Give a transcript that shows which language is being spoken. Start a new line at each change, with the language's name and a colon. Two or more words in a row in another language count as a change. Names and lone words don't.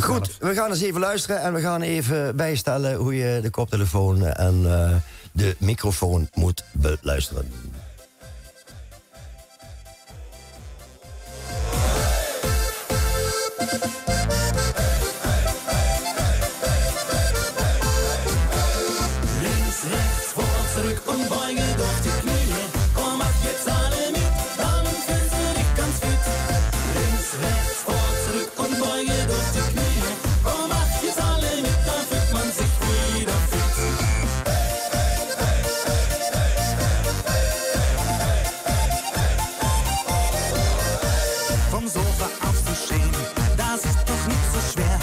Dutch: Goed, we gaan eens even luisteren en we gaan even bijstellen hoe je de koptelefoon en de microfoon moet beluisteren. Links, rechts, voor,
German: zurück und beuge durch die Knie. Komm, mach jetzt alle mit, dann fühlst du dich ganz fit. Links, rechts, vor, zurück und beuge durch die Knie. Komm, mach jetzt alle mit, dann fühlt man sich wieder fit. Vom Sofa aufzustehen, das ist doch nicht so schwer.